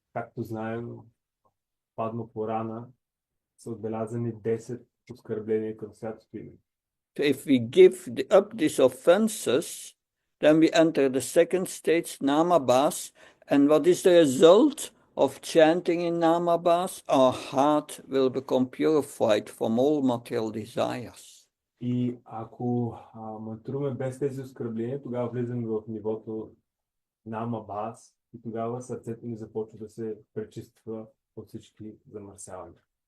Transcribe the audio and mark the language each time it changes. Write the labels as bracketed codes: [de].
[bg] Както знаем, Падма Пурана са отбелязани 10 оскърбления към святото име. [en] So if we give up these offenses, then we enter the second stage, Namabhas, and what is the result of chanting in Namabhas? Our heart will become purified from all material desires. [bg] И ако мантруваме без тези оскърбления, тогава влизаме в нивото нама бас и тогава сърцето ни започва да се пречиства от всички замърсявания.